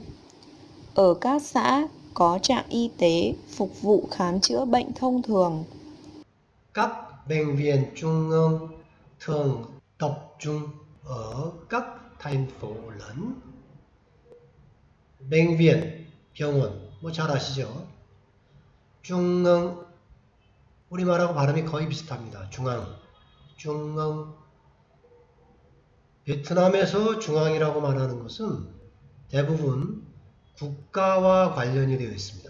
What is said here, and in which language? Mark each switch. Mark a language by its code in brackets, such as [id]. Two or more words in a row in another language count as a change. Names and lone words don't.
[vi] Ở các xã có trạm y tế phục vụ khám chữa bệnh thông thường. Các bệnh viện trung ương thường tập trung ở các thành phố lớn. bệnh viện, [ko] 병원, 잘 아시죠? 중앙, 우리말하고 발음이 거의 비슷합니다. 중앙. 베트남에서 중앙이라고 말하는 것은 대부분 국가와 관련이 되어 있습니다.